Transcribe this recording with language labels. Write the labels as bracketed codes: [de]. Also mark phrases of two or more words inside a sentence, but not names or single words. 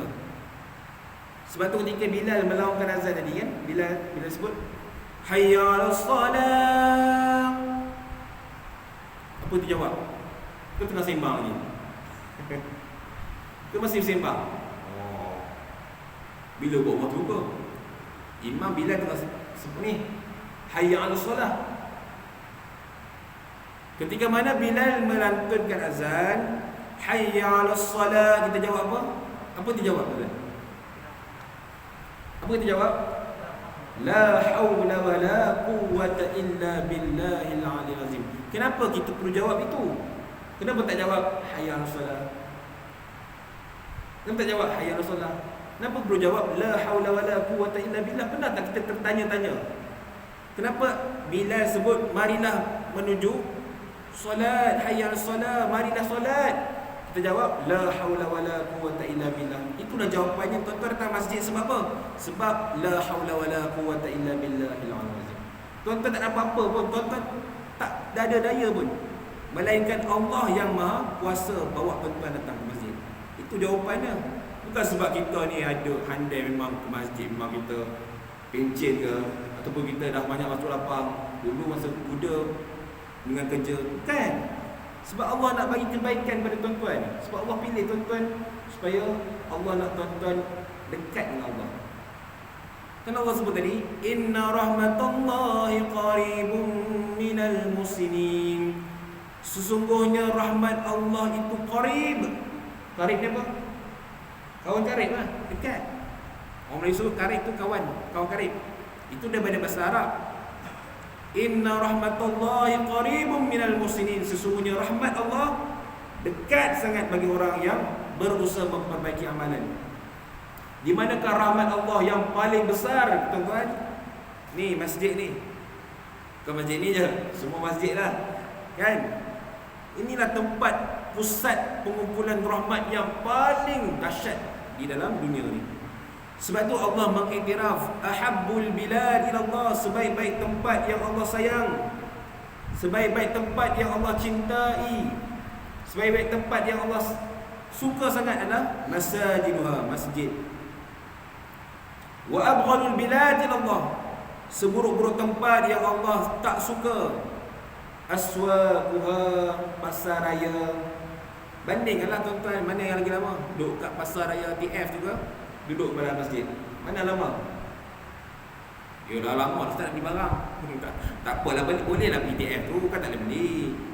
[ms] Sebab tu ketika Bilal melaungkan azan tadi kan, Bilal sebut [ar] حي على الصلاة. [ms] Apa tu jawab? Kau tengah sembang lagi. Kau masih sembang. Bila buat waktu apa? Imam Bilal tengah sebut ni [ar] حي على الصلاة. [ms] Ketika mana Bilal melantunkan azan [ar] حي على الصلاة, [ms] kita jawab apa? Apa dia jawab Bilal? Apa kita jawab? [ar] لا حول ولا قوة إلا بالله العلي العظيم. [ms] Kenapa kita perlu jawab itu? Kenapa tak jawab [ar] حي على الصلاة? [ms] Kenapa tak jawab [ar] حي على الصلاة? [ms] Kenapa perlu jawab [ar] لا حول ولا قوة إلا بالله? [ms] Pernah tak kita tertanya-tanya? Kenapa Bilal sebut marilah menuju solat, [ar] حي على الصلاة, [ms] marilah solat? Kita jawab [ar] لا حول ولا قوة إلا بالله. [ms] Itulah jawapannya tuan-tuan datang masjid sebab apa? Sebab [ar] لا حول ولا قوة إلا بالله العظيم. [ms] Tuan-tuan tak ada apa-apa pun, tuan-tuan tak ada daya pun, melainkan Allah yang Maha Kuasa bawa tuan-tuan datang ke masjid. Itu jawapannya. Bukan sebab kita ni ada handai memang ke masjid, memang kita pencen ke, ataupun kita dah banyak masuk lapang dulu masa muda dengan kerja. Bukan. Sebab Allah nak bagi kebaikan pada tuan-tuan. Sebab Allah pilih tuan-tuan supaya Allah nak tuan-tuan dekat dengan Allah. Kan Allah sebut tadi, [ar] إن رحمة الله قريب من المسلمين. [ms] Sesungguhnya rahmat Allah itu qarib. Qarib ni apa? Kawan karib lah, dekat. Orang Melayu sebut karib tu kawan karib. Itu daripada bahasa Arab. [ar] إن رحمة الله قريب من المسلمين. [ms] Sesungguhnya rahmat Allah dekat sangat bagi orang yang berusaha memperbaiki amalan. Di manakah rahmat Allah yang paling besar tuan-tuan? Ni masjid ni. Bukan masjid ni je, semua masjid lah. Kan? Inilah tempat pusat pengumpulan rahmat yang paling dahsyat di dalam dunia ni. Sebab tu Allah mengiktiraf [ar] أحب البلاد إلى الله, [ms] sebaik-baik tempat yang Allah sayang, sebaik-baik tempat yang Allah cintai, sebaik-baik tempat yang Allah suka sangat adalah masajiduha, masjid. [ar] وأبغض البلاد إلى الله, [ms] seburuk-buruk tempat yang Allah tak suka, aswaquha, pasar raya. Bandingkanlah tuan-tuan, mana yang lagi lama? Duduk kat pasar raya TF juga, duduk pada masjid, mana lama? Ya dah lama dah tak nak beli barang. Tak apalah, bolehlah pergi TF tu, kan tak boleh beli.